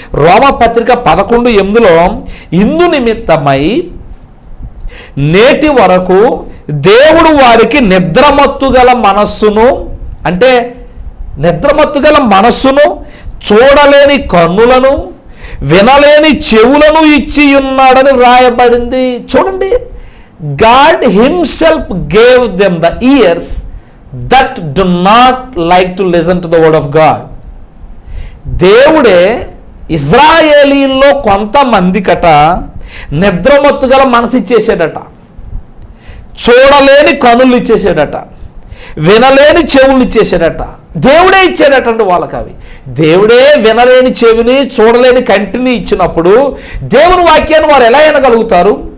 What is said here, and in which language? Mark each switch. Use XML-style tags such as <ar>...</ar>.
<te>రోమపత్రిక 11:8 ఇందు నిమిత్తమై నేటి వరకు దేవుడు వారికి నిద్రమత్తు గల మనస్సును, అంటే నిద్రమత్తు గల మనస్సును, చూడలేని కన్నులను, వినలేని చెవులను ఇచ్చి ఉన్నాడని వ్రాయబడింది. చూడండి,</te> <en>God himself gave them the ears that do not like to listen to the word of God.</en> <te>దేవుడే ఇజ్రాయేలీల్లో కొంతమందికట నిద్రమత్తు గల మనసు ఇచ్చేసాడట, చూడలేని కనులు ఇచ్చేసాడట, వినలేని చెవులు ఇచ్చేసాడట. దేవుడే ఇచ్చాడటండి వాళ్ళకి అవి. దేవుడే వినలేని చెవిని చూడలేని కంటిని ఇచ్చినప్పుడు దేవుని వాక్యాన్ని వారు ఎలా వినగలుగుతారు?</te>